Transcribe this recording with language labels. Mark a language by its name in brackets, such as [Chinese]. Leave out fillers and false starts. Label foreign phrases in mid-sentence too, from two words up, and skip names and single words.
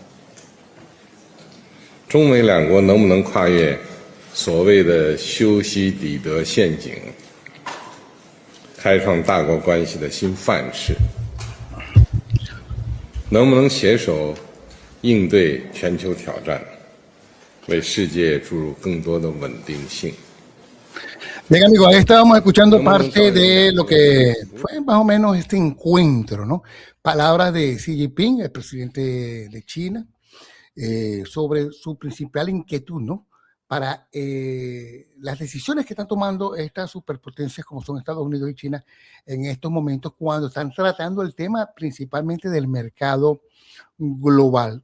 [Chinese] 中美两国能不能跨越所谓的修昔底德陷阱，开创大国关系的新范式？能不能携手应对全球挑战，为世界注入更多的稳定性？ [Spanish] Bien, amigos, ahí estábamos escuchando parte de lo que fue más o menos este encuentro, ¿no? Palabras de Xi Jinping, el presidente de China, sobre su principal inquietud, ¿no? Para las decisiones que están tomando estas superpotencias como son Estados Unidos y China en estos momentos cuando están tratando el tema principalmente del mercado global.